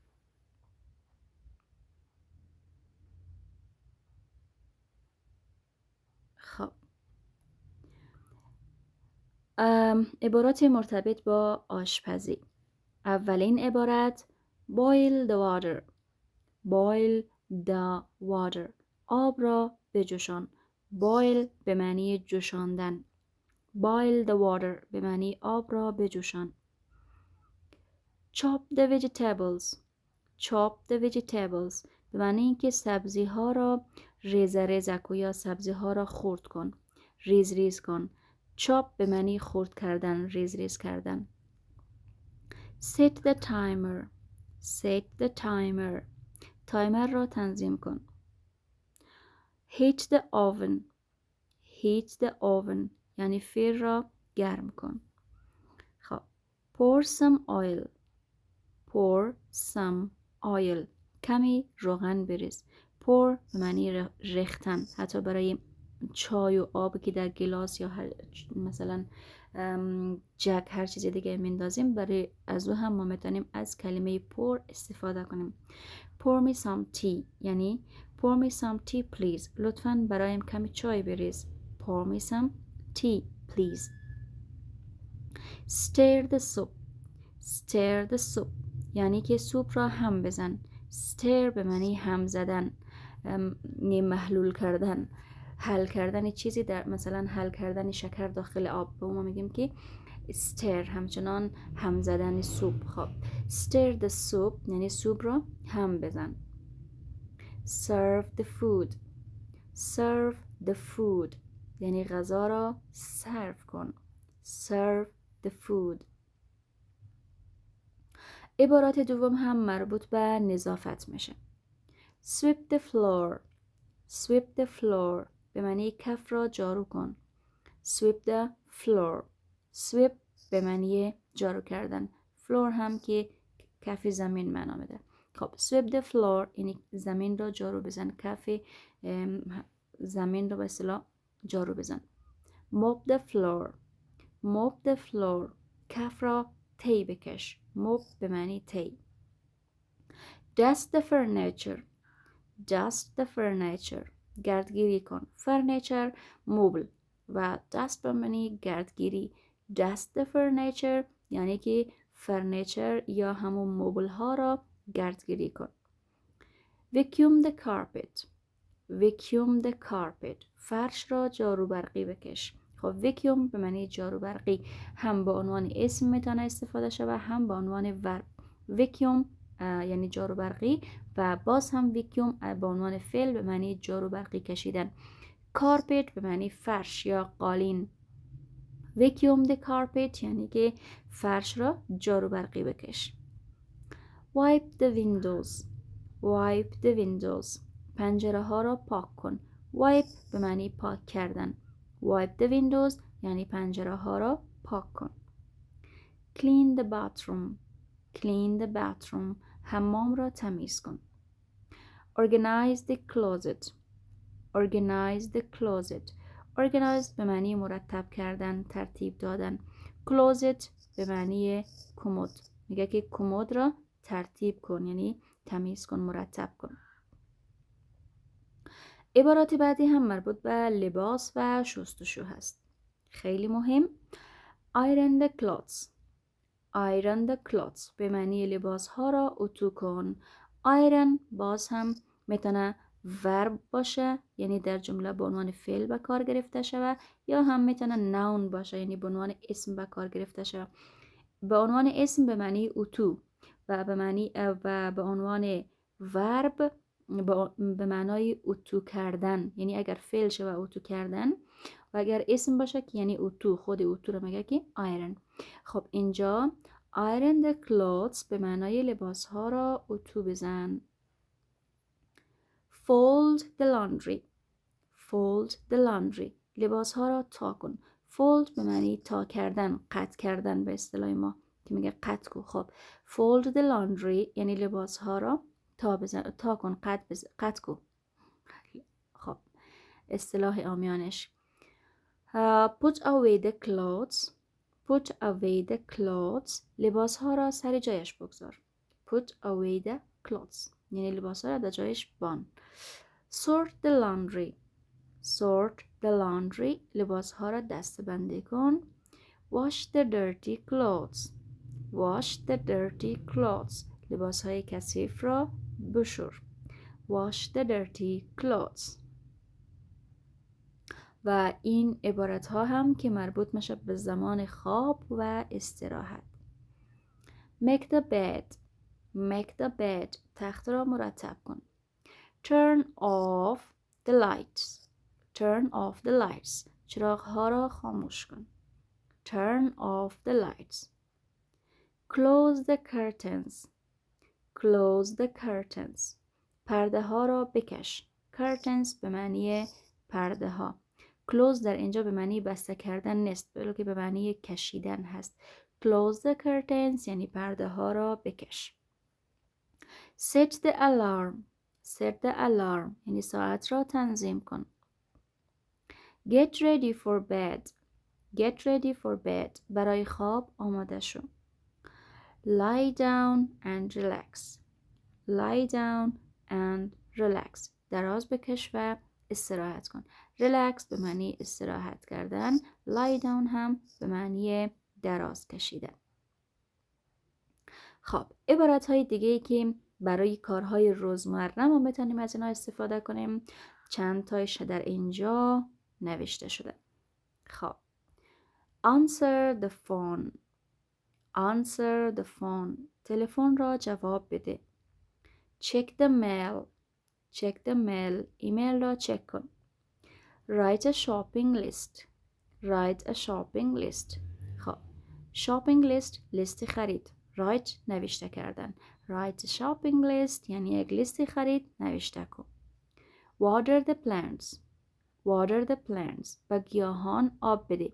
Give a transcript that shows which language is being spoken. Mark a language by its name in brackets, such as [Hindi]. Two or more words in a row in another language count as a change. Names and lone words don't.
[Persian] خب عبارات مرتبط با آشپزی. اولین عبارت [English] boil the water. boil the water. [Persian] آب را بجوشان. boil به معنی جوشاندن. [English] boil the water [Persian] به معنی آب را بجوشان. [English] chop the vegetables. chop the vegetables [Persian] به معنی اینکه سبزی ها را ریزه ریزه کن یا سبزی ها را خرد کن، ریز ریز کن. chop به معنی خرد کردن، ریز ریز کردن. [English] set the timer. set the timer [Persian] تایمر را تنظیم کن. [English] heat the oven. heat the oven [Persian] یعنی فیر را گرم کن. [English] خب pour some oil. pour some oil [Persian] کمی روغن بریز. pour به معنی ریختن، حتی برای چای و آب که در گلاس یا مثلا جک هر چیز دیگه میندازیم، برای از او هم ما میتونیم از کلمه pour استفاده کنیم. [English] pour me some tea یعنی pour me some tea please [Persian] لطفاً برایم کمی چای بریز. [English] pour me some tea please. stir the soup. stir the soup [Persian] یعنی که سوپ را هم بزن. stir به معنی هم زدن، محلول کردن، حل کردن چیزی، در مثلا حل کردن شکر داخل آب به ما میگیم که stir، همچنان هم زدن سوپ. خب [English] stir the soup [Persian] یعنی سوپ را هم بزن. [English] serve the food. serve the food [Persian] یعنی غذا را سرو کن. [English] serve the food. [Persian] عبارات دوم هم مربوط به نظافت میشه. [English] sweep the floor. sweep the floor [Persian] به معنی کف را جارو کن. [English] sweep the floor. [Persian] sweep به معنی جارو کردن. floor هم که کف زمین معنا میده. خب [English] sweep the floor [Persian] یعنی زمین را جارو بزن، کف زمین را به اصطلاح جارو بزن. [English] mop the floor. mop the floor [Persian] کف را تی بکش. mop به معنی تی. [English] dust the furniture. dust the furniture [Persian] گردگیری کن. furniture مبل و dust به معنی گردگیری. [English] dust the furniture [Persian] یعنی که فرنیچر یا همون مبل ها را گردگیری کن. [English] vacuum the carpet. vacuum the carpet [Persian] فرش را جارو برقی بکش. خب vacuum به معنی جارو برقی هم به عنوان اسم میتونه استفاده شود هم به عنوان ورب. vacuum یعنی جارو برقی و باز هم vacuum به عنوان فعل به معنی جارو برقی کشیدن. carpet به معنی فرش یا قالین. [English] vacuum the carpet [Persian] یعنی که فرش را جارو برقی بکش. [English] wipe the windows. wipe the windows [Persian] پنجره ها را پاک کن. wipe به معنی پاک کردن. [English] wipe the windows [Persian] یعنی پنجره ها را پاک کن. [English] clean the bathroom. clean the bathroom [Persian] حمام را تمیز کن. [English] organize the closet. organize the closet organize [Persian] به معنی مرتب کردن، ترتیب دادن. closet به معنی کمد، میگه که کمد را ترتیب کن یعنی تمیز کن، مرتب کن. عبارات بعدی هم مربوط به لباس و شستشو هست. خیلی مهم. [English] iron the clothes. iron the clothes [Persian] به معنی لباس ها را اتو کن. iron باز هم میتونه ورب باشه یعنی در جمله به عنوان فعل به کار گرفته شود، یا هم میتونه نون باشه یعنی به عنوان اسم به کار گرفته شود. به عنوان اسم به معنی اتو و به عنوان ورب به معنای اتو کردن، یعنی اگر فعل شود اتو کردن، و اگر اسم باشه که یعنی اتو، خود اتو رو میگه که iron. خب اینجا [English] iron the clothes [Persian] به معنای لباس ها را اتو بزن. [English] fold the laundry. fold the laundry [Persian] لباس ها را تا کن. fold به معنی تا کردن، قطع کردن به اصطلاح ما که میگه قطع کو. خب [English] fold the laundry [Persian] یعنی لباس ها را تا کن، قطع کو. خب اصطلاح عامیانش [English] put away the clothes. put away the clothes [Persian] لباس ها را سر جایش بگذار. [English] put away the clothes [Persian] یعنی لباس ها را در جایش بان. [English] sort the laundry. sort the laundry [Persian] لباس ها را دسته‌بندی کن. [English] wash the dirty clothes. wash the dirty clothes [Persian] لباس های کثیف را بشور. [English] wash the dirty clothes. [Persian] و این عبارت ها هم که مربوط میشه به زمان خواب و استراحت. [English] make the bed. make the bed [Persian] تخت را مرتب کن. [English] turn off the lights. turn off the lights [Persian] چراغ ها را خاموش کن. [English] turn off the lights. close the curtains. close the curtains [Persian] پرده ها را بکش. curtains به معنی پرده ها. close در اینجا به معنی بسته کردن نیست، بلکه به معنی کشیدن هست. [English] close the curtains [Persian] یعنی پرده ها را بکش. [English] set the alarm. set the alarm [Persian] یعنی ساعت را تنظیم کن. [English] get ready for bed. get ready for bed [Persian] برای خواب آماده شو. [English] lie down and relax. lie down and relax [Persian] دراز بکش و استراحت کن. relax به معنی استراحت کردن، [English] lie down [Persian] هم به معنی دراز کشیدن. خب عبارت های دیگه ای که برای کارهای روزمره ما میتونیم از اینا استفاده کنیم چند تایش در اینجا نوشته شده. [English] خب answer the phone. answer the phone [Persian] تلفن را جواب بده. [English] check the mail. check the mail [Persian] ایمیل را چک کن. [English] write a shopping list. write a shopping list. [Persian] خب [English] shopping list [Persian] لیست خرید. write نوشته کردن. [English] write a shopping list [Persian] یعنی یک لیست خرید نوشته کن. [English] water the plants. water the plants [Persian] به گیاهان آب بده.